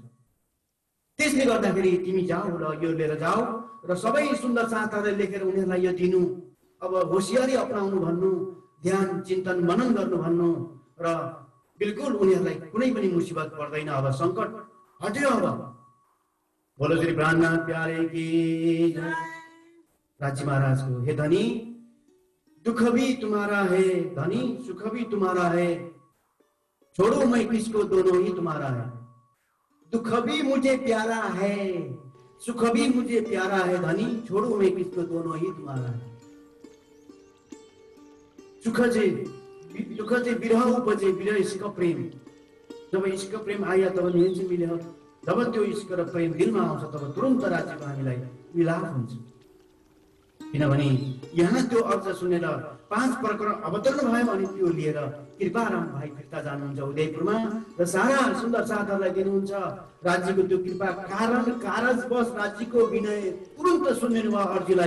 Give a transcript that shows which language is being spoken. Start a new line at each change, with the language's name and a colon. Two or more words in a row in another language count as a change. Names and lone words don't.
Nepali: त्यसले गर्दाखेरि तिमी जाऊ र यो लिएर जाऊ र सबै सुन्दर साथहरूले लेखेर उनीहरूलाई यो दिनु, अब होसियारी अपनाउनु भन्नु, ध्यान चिन्तन मनन गर्नु भन्नु र बिल्कुल उनीहरूलाई कुनै पनि मुसिबत पर्दैन, अब सङ्कट हट्यो।
Hindi: अब बोलो श्री प्राणनाथ प्यारे की जय। राज्य महाराजको हे धनी, दुख भी तुम्हारा है धनी, सुख भी तुम्हारा है, छोड़ो मैं किसको दोनों ही तुम्हारा है, दुख भी मुझे प्यारा है, सुख भी मुझे प्यारा है धनी, छोड़ो मैं किसको दोनों ही तुम्हारा है।
Nepali: सुख चाहिँ विरह उपजे, विरह इश्क प्रेम, जब इश्क प्रेम आयो तब निजी मिल्यो, जब त्यो इश्क र प्रेम दिलमा आउँछ तब तुरन्त राज्यमा हामीलाई मिलाप हुन्छ। किनभने यहाँ त्यो अर्थ सुनेर 5 प्रकरण अवतरण भयो भने त्यो लिएर कृपाराम भाइ फिर्ता जानुहुन्छ उदयपुरमा र सारा सुन्दर साथहरूलाई दिनुहुन्छ राज्यको त्यो कृपा कारजवश राज्यको विनय तुरन्त सुनिदिनु भयो अर्जीलाई।